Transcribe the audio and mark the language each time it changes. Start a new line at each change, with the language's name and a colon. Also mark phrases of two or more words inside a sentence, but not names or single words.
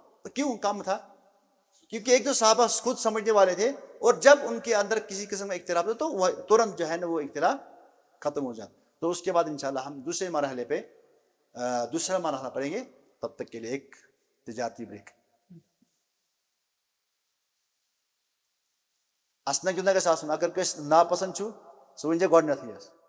Urdu: کیوں کم تھا، کیونکہ ایک دو صحابہ خود سمجھنے والے تھے، اور جب ان کے اندر کسی قسم کا اختلاف تھا تو وہ ترنت جو ہے نا وہ اختلاف ختم ہو جاتا. تو اس کے بعد انشاءاللہ ہم دوسرے مرحلے پہ دوسرا مرحلہ پڑھیں گے. تب تک کے لیے ایک تجارتی بریک.
Kashmiri: اسنا گندہ کا ساسن اگر کس ناپسند چھو سو ونجے گۄڈنیتھٕے حظ